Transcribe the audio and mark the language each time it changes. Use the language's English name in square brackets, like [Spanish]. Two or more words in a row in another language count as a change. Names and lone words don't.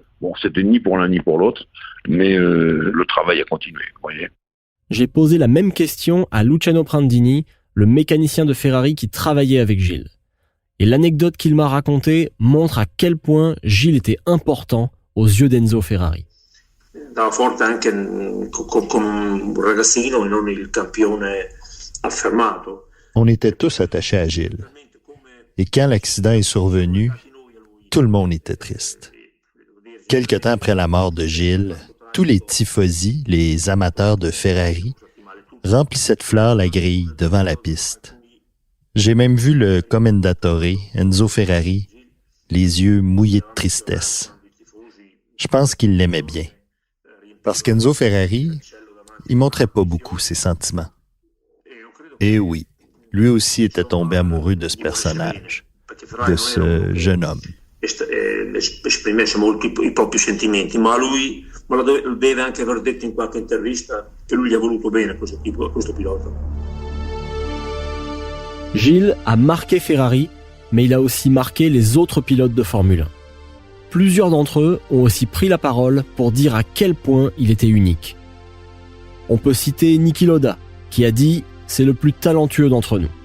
[French] Bon, c'était ni pour l'un ni pour l'autre, mais le travail a continué, vous voyez. J'ai posé la même question à Luciano Prandini, le mécanicien de Ferrari qui travaillait avec Gilles. Et l'anecdote qu'il m'a racontée montre à quel point Gilles était important aux yeux d'Enzo Ferrari. [Italian] Andava forte anche come un ragazzino e non il campione affermato. [French] On était tous attachés à Gilles. Et quand l'accident est survenu, tout le monde était triste. Quelque temps après la mort de Gilles, tous les tifosi, les amateurs de Ferrari, remplissaient de fleurs la grille devant la piste. J'ai même vu le commendatore, Enzo Ferrari, les yeux mouillés de tristesse. Je pense qu'il l'aimait bien. Parce qu'Enzo Ferrari, il montrait pas beaucoup ses sentiments. Et oui, lui aussi était tombé amoureux de ce personnage, de ce jeune homme. [Italian] Esprimesse molto i propri sentimenti, ma lui lo deve anche aver detto in qualche intervista che lui gli ha voluto bene a questo pilota. [French] Gilles a marqué Ferrari, mais il a aussi marqué les autres pilotes de Formule 1. Plusieurs d'entre eux ont aussi pris la parole pour dire à quel point il était unique. On peut citer Niki Lauda, qui a dit « c'est le plus talentueux d'entre nous ».